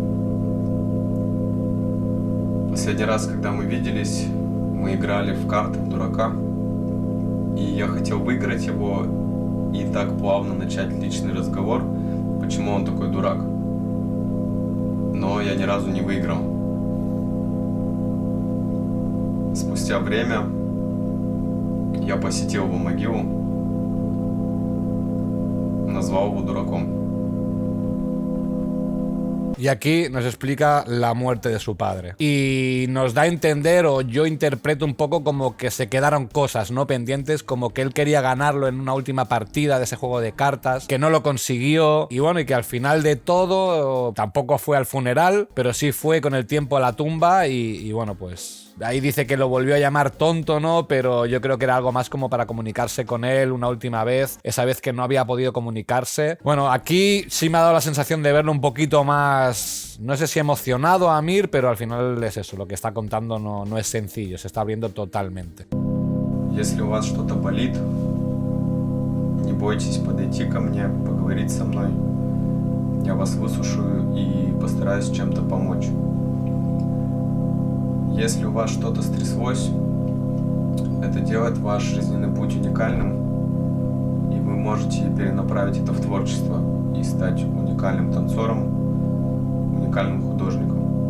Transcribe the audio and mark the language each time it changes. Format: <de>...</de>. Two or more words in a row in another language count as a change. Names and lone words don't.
<ru>Последний раз, когда мы виделись, мы играли в карты в дурака, и я хотел выиграть его и так плавно начать личный разговор, почему он такой дурак. Но я ни разу не выиграл. Спустя время я посетил его могилу, назвал его дураком.</ru> <es>Y aquí nos explica la muerte de su padre. Y nos da a entender, o yo interpreto un poco como que se quedaron cosas, ¿no? Pendientes, como que él quería ganarlo en una última partida de ese juego de cartas, que no lo consiguió. Y bueno, y que al final de todo tampoco fue al funeral, pero sí fue con el tiempo a la tumba y bueno, pues... Ahí dice que lo volvió a llamar tonto, ¿no? Pero yo creo que era algo más como para comunicarse con él una última vez, esa vez que no había podido comunicarse. Bueno, aquí sí me ha dado la sensación de verlo un poquito más, no sé si emocionado a Amir, pero al final es eso, lo que está contando no es sencillo, se está abriendo totalmente.</es> <ru>Если у вас что-то болит, не бойтесь подойти ко мне, поговорить со мной. Я вас выслушаю и постараюсь чем-то помочь. Если у вас что-то стряслось, это делает ваш жизненный путь уникальным, и вы можете перенаправить это в творчество и стать уникальным танцором, уникальным художником.</ru>